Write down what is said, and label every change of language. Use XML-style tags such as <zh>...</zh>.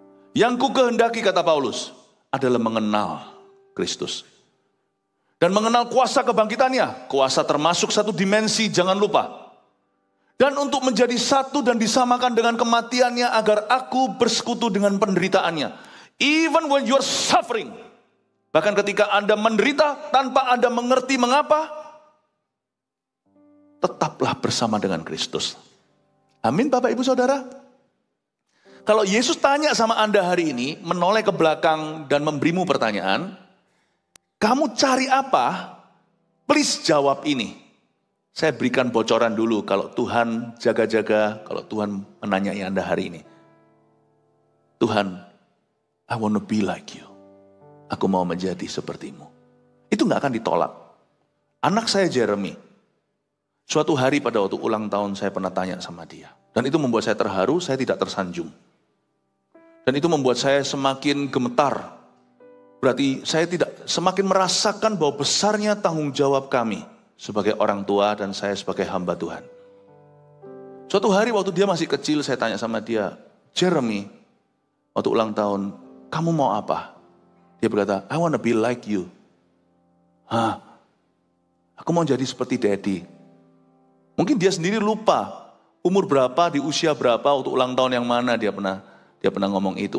<id>Yang ku kehendaki, kata Paulus, adalah mengenal Kristus. Dan mengenal kuasa kebangkitannya. Kuasa termasuk satu dimensi, jangan lupa. Dan untuk menjadi satu dan disamakan dengan kematiannya agar aku bersekutu dengan penderitaannya.</id> <en>Even when you are suffering.</en> <id>Bahkan ketika Anda menderita tanpa Anda mengerti mengapa. Tetaplah bersama dengan Kristus. Amin Bapak Ibu Saudara. Kalau Yesus tanya sama Anda hari ini, menoleh ke belakang dan memberimu pertanyaan. Kamu cari apa? Please jawab ini. Saya berikan bocoran dulu kalau Tuhan jaga-jaga, kalau Tuhan menanyai Anda hari ini.</id> <en>Tuhan, I want to be like you.</en> <id>Aku mau menjadi sepertimu. Itu gak akan ditolak. Anak saya Jeremy, suatu hari pada waktu ulang tahun saya pernah tanya sama dia. Dan itu membuat saya terharu, saya tidak tersanjung. Dan itu membuat saya semakin gemetar. Berarti saya tidak semakin merasakan bahwa besarnya tanggung jawab kami sebagai orang tua dan saya sebagai hamba Tuhan. Suatu hari waktu dia masih kecil saya tanya sama dia, Jeremy, waktu ulang tahun, kamu mau apa? Dia berkata,</id> <en>I want to be like you.</en> <id>Aku mau jadi seperti Daddy. Mungkin dia sendiri lupa umur berapa, di usia berapa, waktu ulang tahun yang mana dia pernah ngomong itu.</id>